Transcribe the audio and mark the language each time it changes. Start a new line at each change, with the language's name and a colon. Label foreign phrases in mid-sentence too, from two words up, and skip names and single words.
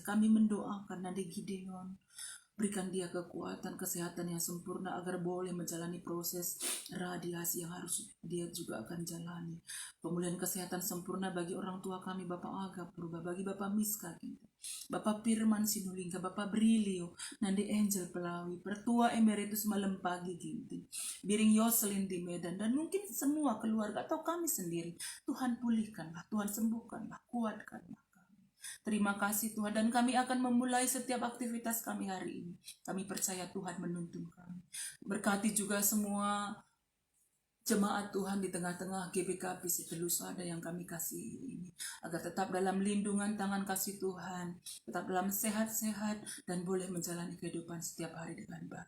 Indonesian: Kami mendoakan Nadi Gideon, berikan dia kekuatan, kesehatan yang sempurna agar boleh menjalani proses radiasi yang harus dia juga akan jalani. Pemulihan kesehatan sempurna bagi orang tua kami, Bapak Aga Purba, bagi Bapak Miska, Bapak Firman Sinulingga, Bapak Brilio, Nandi Angel Pelawi, Pertua Emeritus Malempagi Ginting, Biring Yoselin di Medan, dan mungkin semua keluarga atau kami sendiri. Tuhan pulihkanlah, Tuhan sembuhkanlah, kuatkanlah. Terima kasih Tuhan, dan kami akan memulai setiap aktivitas kami hari ini. Kami percaya Tuhan menuntun kami. Berkati juga semua jemaat Tuhan di tengah-tengah GBKP Sitelusada yang kami kasihi ini, agar tetap dalam lindungan tangan kasih Tuhan, tetap dalam sehat-sehat dan boleh menjalani kehidupan setiap hari dengan baik.